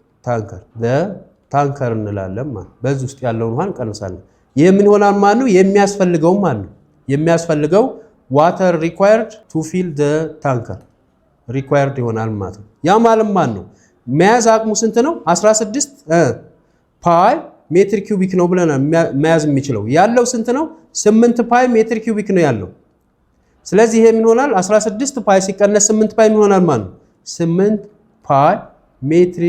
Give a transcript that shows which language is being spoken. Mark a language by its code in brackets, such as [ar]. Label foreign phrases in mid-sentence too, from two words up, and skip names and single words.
[am] tanker እንላለን ማለት በዚህ ውስጥ ያለውን ውሃ እንቀንሳለን። ይሄ ምን ይሆናል ማለት ነው የሚያስፈልገው ማለት ነው የሚያስፈልገው [en] water required to fill the tanker required [am] ይሆናል ማለት ነው። ያ ማለት ነው መያዝ አቅሙ ስንት ነው 16 [en] pi meter cubic [am] ነው ብለናል መያዝ የሚችለው ያለው ስንት ነው 8 [en] pi meter cubic [am] ነው ያለው። ስለዚህ ይሄ ምን ይሆናል 16 ፓይ ሲቀነስ 8 ፓይ ምን ይሆናል ማለት 8 [en] pi meter